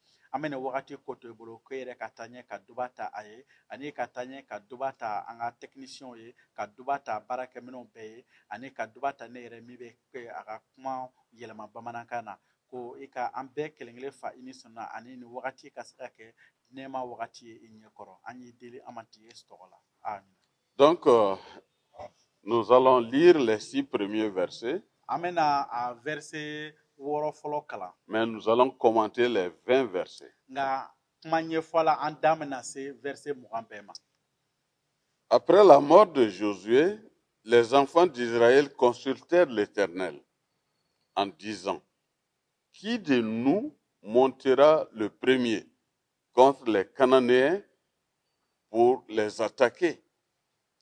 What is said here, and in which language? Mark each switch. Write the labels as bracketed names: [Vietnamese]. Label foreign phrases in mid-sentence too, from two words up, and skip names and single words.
[Bambara] An bɛ nin wagati ko to I bolo ko yɛrɛ ka taa ɲɛ ka duba ta a ye ani ka taa ɲɛ ka duba ta an ka techniciens ye ka duba ta baarakɛminɛw bɛɛ ye ani ka duba ta ne yɛrɛ min bɛ a ka kuma yɛlɛma bamanankan na. Ko I ka an bɛɛ kelen-kelen fa I ni senu na ani nin wagati ka se ka kɛ nɛɛma wagati ye I ɲɛkɔrɔ. An y'i deli an ma ti Yesu tɔgɔ la. Amen. [French] Donc, nous allons lire les 6 premiers versets. [Bambara] An bɛna a verset 6 fɔlɔ kalan. [French] Mais nous allons commenter les 20 versets. [Bambara] Nka kuma ɲɛfɔla an da bɛna se verset 20 bɛɛ ma. [French] Après la mort de Josué, les enfants d'Israël consultèrent l'Éternel en disant: Qui de nous montera le premier contre les Cananéens pour les attaquer?